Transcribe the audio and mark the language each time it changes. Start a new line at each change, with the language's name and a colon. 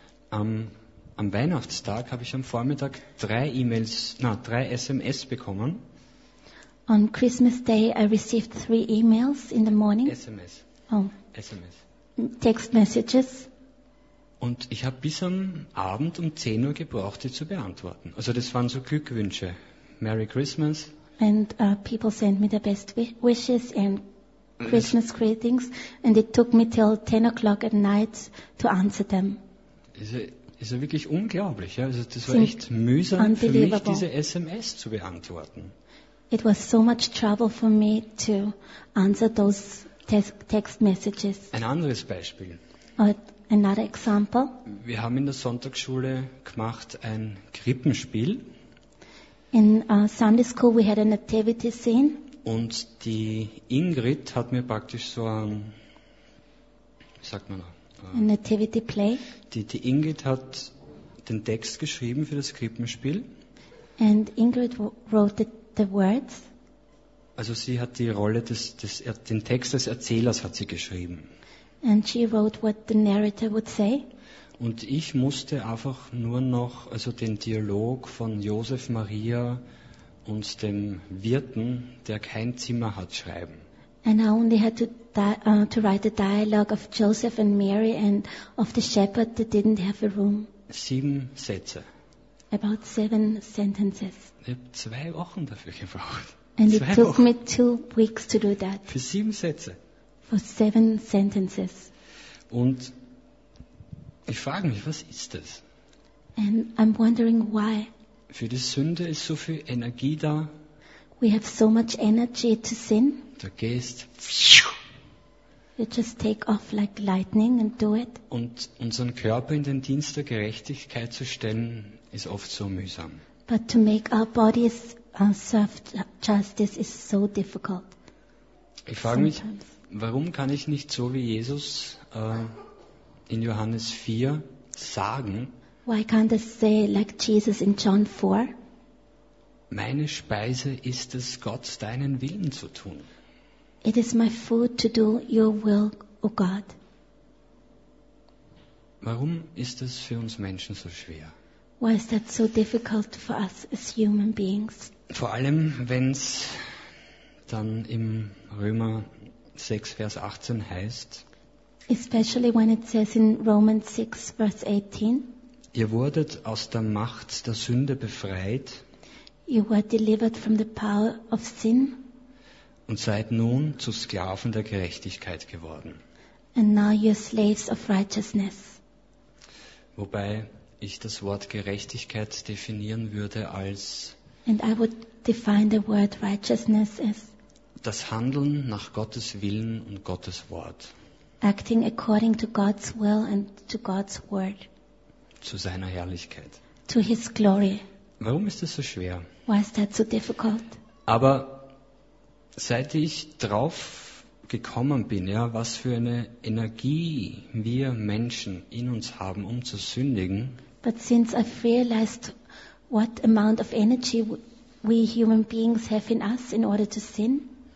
German: Am Weihnachtstag habe ich am Vormittag drei SMS bekommen.
English: On Christmas Day I received 3 emails in the morning.
German: SMS.
English: Oh. SMS. Text messages.
German: Und ich habe bis am Abend um 10 Uhr gebraucht, die zu beantworten. Also das waren so Glückwünsche.
English: Merry Christmas. And people sent me their best wishes and Christmas greetings. And it took me till 10 o'clock at night to answer them.
German: Ist ja wirklich unglaublich. Ja? Also das war echt mühsam für mich, diese SMS zu beantworten.
English: It was so much trouble for me to answer those text messages.
German: Ein anderes Beispiel.
English: Another example.
German: Wir haben in der Sonntagsschule gemacht ein Krippenspiel.
English: In Sunday school we had a nativity scene.
German: Und die Ingrid hat mir praktisch so ein, wie sagt man noch?
English: Ein nativity play.
German: Die Ingrid hat den Text geschrieben für das Krippenspiel.
English: And Ingrid wrote the words.
German: Also sie hat die Rolle den Text des Erzählers hat sie geschrieben.
English: And she wrote what the narrator would say.
German: Und ich musste einfach nur noch, also den Dialog von Josef, Maria und dem Wirten, der kein Zimmer hat, schreiben.
English: And I only had to write the dialogue of Joseph and Mary and of the shepherd that didn't have a room.
German: 7 Sätze.
English: About 7 sentences.
German: Ich habe 2 Wochen dafür gebraucht.
English: And
German: zwei
English: it took Wochen. Me 2 weeks to do that.
German: Für 7 Sätze.
English: For 7 sentences.
German: Und ich frage mich, was ist das?
English: And I'm wondering why.
German: Für die Sünde ist so viel Energie da.
English: We have so much energy to sin.
German: Du gehst.
English: You just take off like lightning and do it.
German: Und unseren Körper in den Dienst der Gerechtigkeit zu stellen, ist oft so mühsam.
English: But to make our bodies serve justice is so difficult.
German: Ich frage mich, warum kann ich nicht so wie Jesus in Johannes 4 sagen?
English: Why can't I say like Jesus in John 4?
German: Meine Speise ist es, Gott deinen Willen zu tun.
English: It is my food to do your will, O God.
German: Warum ist das für uns Menschen so schwer?
English: Why is that so difficult for us as human beings?
German: Vor allem, wenn es dann im Römer 6, Vers 18 heißt.
English: Especially when it says in Romans 6, Verse 18.
German: Ihr wurdet aus der Macht der Sünde befreit.
English: You were delivered from the power of sin.
German: Und seid nun zu Sklaven der Gerechtigkeit geworden.
English: And now you're slaves of righteousness.
German: Wobei ich das Wort Gerechtigkeit definieren würde als.
English: And I would define the word righteousness as.
German: Das Handeln nach Gottes Willen und Gottes Wort.
English: Acting according to God's will and to God's word.
German: Zu seiner Herrlichkeit.
English: To his glory.
German: Warum ist das so schwer?
English: Why is that so difficult?
German: Aber seit ich drauf gekommen bin, ja, was für eine Energie wir Menschen in uns haben, um zu sündigen.
English: But since I've realized what amount of energy we human beings have in us in order to sin.